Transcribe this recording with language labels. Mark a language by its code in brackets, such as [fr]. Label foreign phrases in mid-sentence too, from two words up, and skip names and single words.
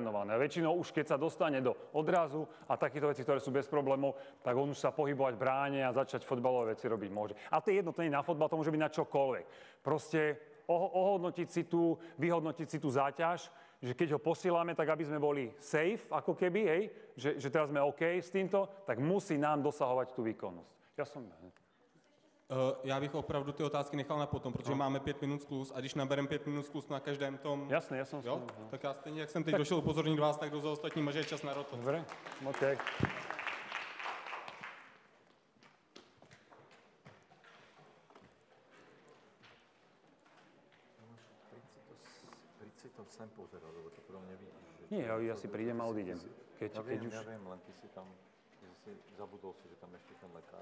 [sk] A väčšinou už keď sa dostane do odrazu a takéto veci, ktoré sú bez problémov, tak on už sa pohybovať v bráne a začať fotbalové veci robiť môže. A to je jedno, to nie je na fotbal, to môže byť na čokoľvek. Proste vyhodnotiť si tú záťaž, že keď ho posílame, tak aby sme boli safe, ako keby, hej, že teraz sme OK s týmto, tak musí nám dosahovať tú výkonnosť. [cs] Já bych opravdu ty otázky nechal na potom, protože máme 5 minut skluz a když nabereme 5 minut skluz na každém tom... [sk] Jasné, ja som [cs] jo? Tak já stejně, jak jsem teď došel upozornit vás, tak jdu za ostatníma, že je čas na roto. [sk] Dobre, OK. Si to sem pozeral, lebo to pro mňa vidíš. Nie, ja si prídem a odídem. Ja viem, len ty si tam, zabudol si, že tam ešte ten lekár.